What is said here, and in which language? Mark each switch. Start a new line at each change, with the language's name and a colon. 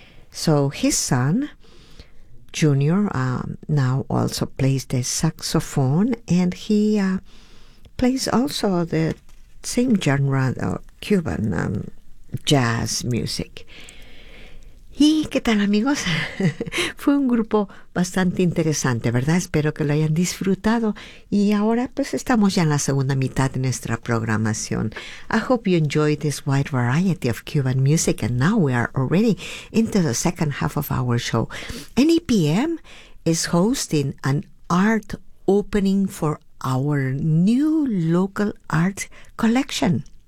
English: So his son, Jr., now also plays the saxophone, and he plays also the same genre of Cuban jazz music.
Spanish: ¿Y qué tal, amigos? Fue un grupo bastante interesante, ¿verdad? Espero que lo hayan disfrutado. Y ahora, pues, estamos ya en la segunda mitad de nuestra programación.
English: I hope you enjoyed this wide variety of Cuban music, and now we are already into the second half of our show. NEPM is hosting an art opening for our new local art collection.